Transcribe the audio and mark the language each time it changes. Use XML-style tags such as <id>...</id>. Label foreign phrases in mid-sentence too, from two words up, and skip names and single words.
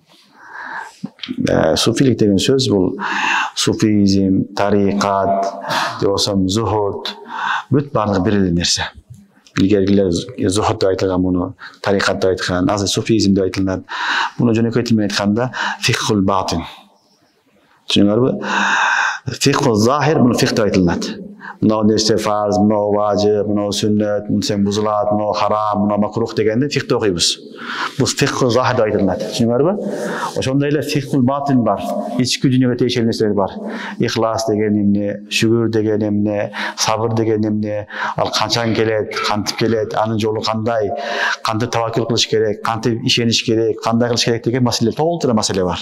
<ky>Суфилик деген сөз бул суфизм, тарикат, десем зухуд, бүт барлыгы бир эле нерсе. Илгергилер зухуд деп айтылган, муну тарикат деп айткан, азыр суфизм деп айтылат. Муну жөнөкөй тил менен айтканда</ky> <ar>فقه الباطن.</ar> <ky>Түшүнүңөрбү?</ky> <ar>فقه الظاهر,</ar> <ky>муну фикх деп айтылат. Мынау нерсе фарз, мынау важип, мынау сүннет, мынау бузулат, мынау харам, мынау макрух дегенде фикхти окуйбуз. Бул</ky> <ar>فقه الظاهر</ar> <ky>деп айтылат. Түшүнүңөрбү? Ошондой эле</ky> <ar>فقه الباطن</ar> <ky>бар. Ички дүйнөгө тиешелүү нерселер бар. Ихлас деген эмне, шүгүр деген эмне, сабыр деген эмне, ал канчан келет, кантип келет, анын жолу кандай, кантип таваккул кылыш керек, кантип ишениш керек, кандай кылыш керек деген маселе, толтура маселе бар.</ky>